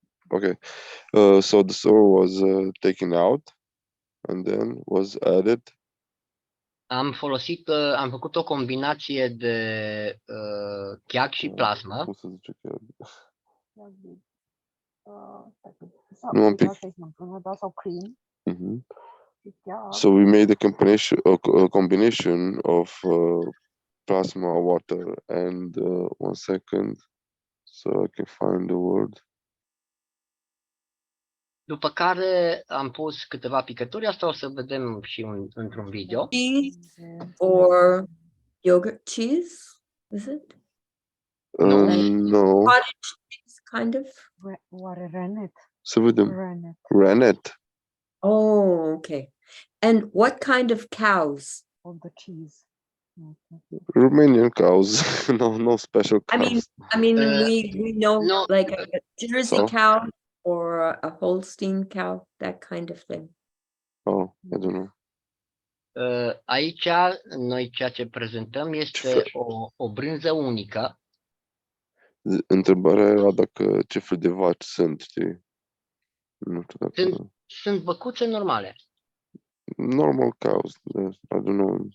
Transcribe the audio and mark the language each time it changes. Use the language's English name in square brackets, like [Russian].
[English] okay, so the sour was taken out and then was added. [Romanian] Am făcut o combinație de cheag și plasmă. Cum să zice cheag? Nu un pic. Sau cream. [English] So we made a combination of plasma, water, and 1 second, so I can find the word. [Romanian] După care am pus câteva picături, asta o să vedem și într-un video. [English] Cheese or yogurt cheese, is it? No. Cottage cheese, kind of. [Romanian] Oare rennet? Să vedem. Rennet. [English] Oh, okay. And what kind of cows? Of the cheese. Romanian cows. No special cows. I mean, we know No. like a Jersey cow or a Holstein cow, that kind of thing. Oh, I don't know. [Romanian] Aici, noi ceea ce prezentăm este o brânză unică. Întrebarea era dacă ce fel de vaci sunt, știi? Nu știu dacă... Sunt băcuțe normale. [English] Normal cows, I don't know.